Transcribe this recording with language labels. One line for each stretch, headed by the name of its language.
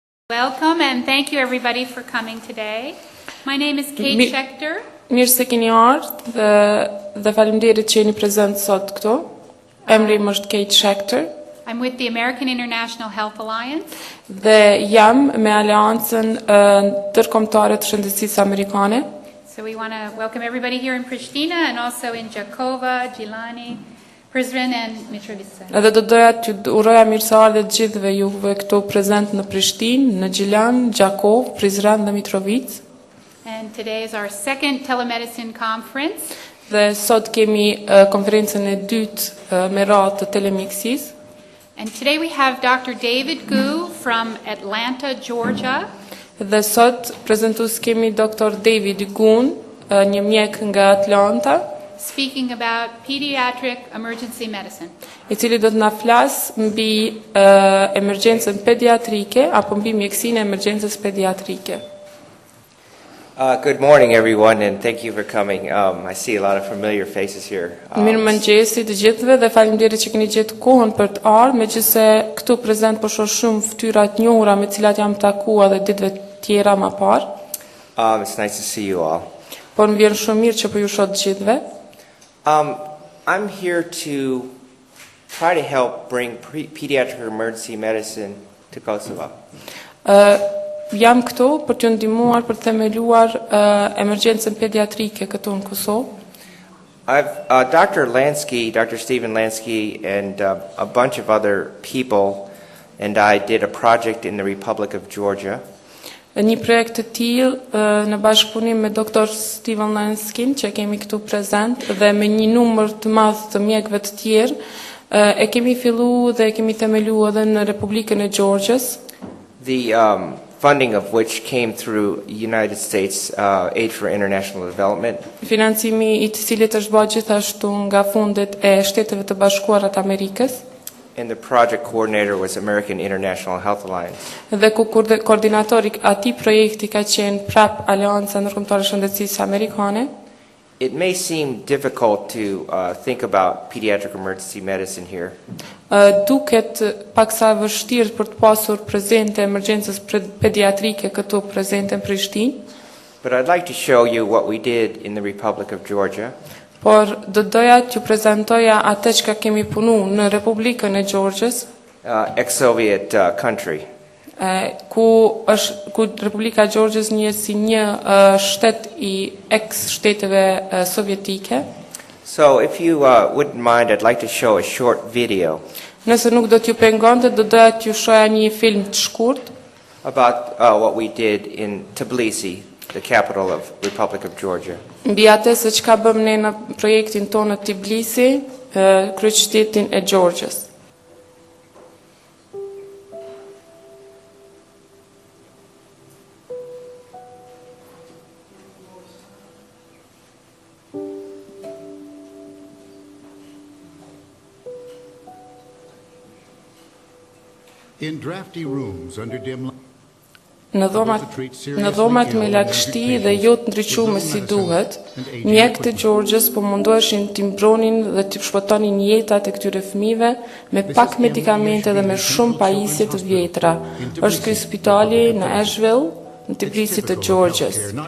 English: Welcome and thank you everybody for coming today. My name is Kate Schechter.
Albanian: Mirë se keni ardhur dhe faleminderit që jeni prezent sot këtu. Emri im është Kate Schechter.
English: I'm with the American International Health Alliance.
Albanian: Dhe jam me Aleancën Ndërkombëtare të Shëndetësisë Amerikane.
English: So we want to welcome everybody here in Pristina and also in Gjakova, Gjilani, Prizren and Mitrovica.
Albanian: Edhe do doja t'ju uroja mirëseardhje të gjithëve juve këtu prezent në Prishtinë, në Gjilan, Gjakov, Prizren dhe Mitrovic.
English: And today is our second telemedicine conference.
Albanian: Dhe sot kemi konferencën e dytë me radhë të telemjekësisë.
English: And today we have Dr. David Gu from Atlanta, Georgia.
Albanian: Dhe sot prezentues kemi Dr. David Gun, një mjek nga Atlanta,
English: speaking about pediatric emergency medicine.
Albanian: I cili do të na flas mbi emergjencën pediatrike apo mbi mjekësinë e emergjencës pediatrike.
English: Good morning, everyone, and thank you for coming. I see a lot of familiar faces here.
Albanian: Mirëmëngjesi të gjithëve dhe faleminderit që keni gjetur kohën për të ardhur, megjithëse këtu prezant po shoh shumë fytyra të njohura me të cilat jam takuar dhe ditëve tjera më parë.
English: It's nice to see you all.
Albanian: Por më vjen shumë mirë që po ju shoh të gjithëve.
English: I'm here to try to help bring pediatric emergency medicine to Kosovo.
Albanian: Jam këtu për t'ju ndihmuar për të themeluar emergjencën pediatrike këtu në Kosovë.
English: Dr. Stephen Lansky, and a bunch of other people, and I did a project in the Republic of Georgia.
Albanian: Një projekt të tillë në bashkëpunim me Dr. Stephen Lanskin që kemi këtu prezent dhe me një numër të madh të mjekëve të tjerë e kemi filluar dhe e kemi themeluar edhe në Republikën e Georgias.
English: The funding of which came through United States Aid for International Development.
Albanian: Financimi i të cilit është bërë gjithashtu nga fundet e Shteteve të Bashkuara të Amerikës.
English: And the project coordinator was American International Health Alliance.
Albanian: Dhe ku koordinatori atij projekti ka qenë prap Aleanca Ndërkombëtare e Shëndetësisë Amerikane.
English: It may seem difficult to think about pediatric emergency medicine here.
Albanian: Duket paksa vështirë për të pasur prezente emergjencës pediatrike këtu prezente në Prishtinë.
English: But I'd like to show you what we did in the Republic of Georgia.
Albanian: Por do doja t'ju prezantoja atë që kemi punuar në Republikën e Georgias,
English: ex-Soviet country.
Albanian: Ku Republika e Georgias njëhet si një shtet i ex-shteteve sovjetike.
English: So if you wouldn't mind, I'd like to show a short video.
Albanian: Nëse nuk do t'ju pengonte, do doja t'ju shoja një film të shkurt
English: about what we did in Tbilisi, the capital of Republic of Georgia.
Albanian: Mbi atë se çka bëm ne në projektin tonë në Tbilisi, kryeqytetin e Georgias.
English: In drafty rooms under dim light.
Albanian: Në dhomat me lagështi dhe jo të ndriqume si duhet, mjekët e Georgias po mundoheshin t'i mbronin dhe t'i shpëtonin jetat e këtyre fëmijëve me pak medikamente dhe me shumë pajisje të vjetra. Është ky spitali në Asheville, në Tbilisi të Georgias.